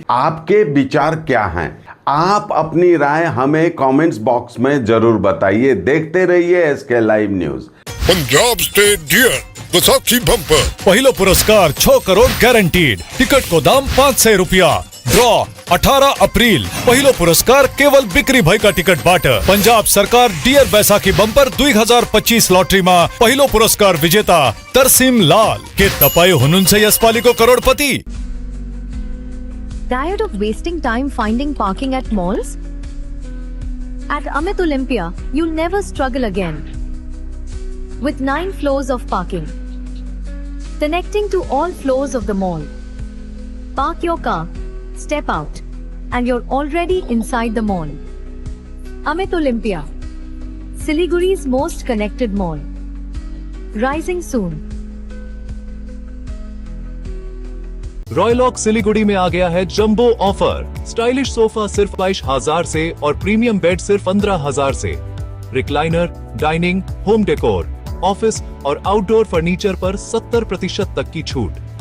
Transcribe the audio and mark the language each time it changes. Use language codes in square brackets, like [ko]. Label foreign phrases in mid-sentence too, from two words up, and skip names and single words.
[hi] आपके विचार क्या हैं? आप अपनी राय हमें कमेंट्स बॉक्स में जरूर बताइए। देखते रहिए एसके लाइव न्यूज। पंजाब स्टेट डियर वैसाखी बंपर [ne] पहिलो पुरस्कार 6 करोड़ गारंटीड। टिकट को दाम 500 रुपया। ड्रॉ 18 अप्रैल। पहिलो पुरस्कार केवल बिक्री भई का टिकट बाट। पंजाब सरकार डियर बैसाखी बंपर 2025 लॉटरी में पहिलो पुरस्कार विजेता तरसीम लाल के तपाई हुनुहुन्छ यसपालिको करोड़पति। [en] Tired of wasting time finding parking at malls? At Amit Olympia, you'll never struggle again. With 9 floors of parking, connecting to all floors of the mall. Park your car, step out, and you're already inside the mall. Amit Olympia, Siliguri's most connected mall. Rising soon. [hi] रॉयलॉक सिलीगुड़ी में आ गया है जंबो ऑफर। स्टाइलिश सोफा सिर्फ 22,000 से और प्रीमियम बेड सिर्फ 15,000 से। रिक्लाइनर, डाइनिंग, होम डेकोर, ऑफिस और आउटडोर फर्नीचर पर 70% तक की छूट।